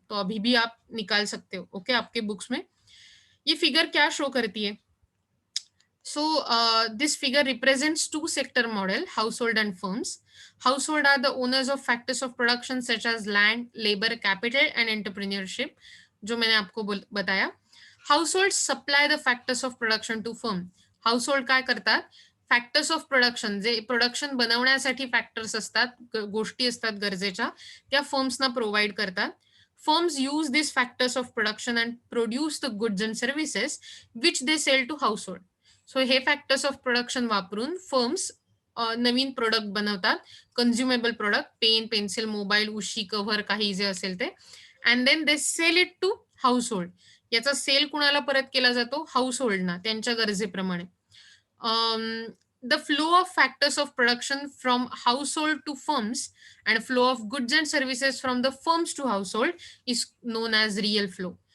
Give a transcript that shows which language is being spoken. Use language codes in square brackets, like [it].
[hi] तो अभी भी आप निकाल सकते हो. ओके. आपके बुक्स में ये फिगर क्या शो करती है? [en] So this figure represents 2 sector model, household and firms. Household are the owners of factors of production such as land, labor, capital and entrepreneurship, [hi] जो मैंने आपको बताया. [en] Household supply the factors of production to firm. [mr] Household काय करतात? Factors of production, जे production बनवण्यासाठी factors असतात, गोष्टी असतात गरजेच्या, त्या फर्म्सना प्रोव्हाइड करतात. [en] Firms use these factors of production and produce the goods and services which they sell to household. [mr] So हे फॅक्टर्स ऑफ प्रोडक्शन वापरून फर्म्स नवीन प्रोडक्ट बनवतात, कन्झ्युमेबल प्रोडक्ट, पेन, पेन्सिल, मोबाईल, उशी, कव्हर, काही जे असेल ते. [en] And then they sell it to household. [mr] याचा sale कुणाला परत केला जातो? हाऊस होल्डना, त्यांच्या गरजेप्रमाणे. [en] The flow of factors of production from household to firms and flow of goods and services from the firms to household is known as real flow.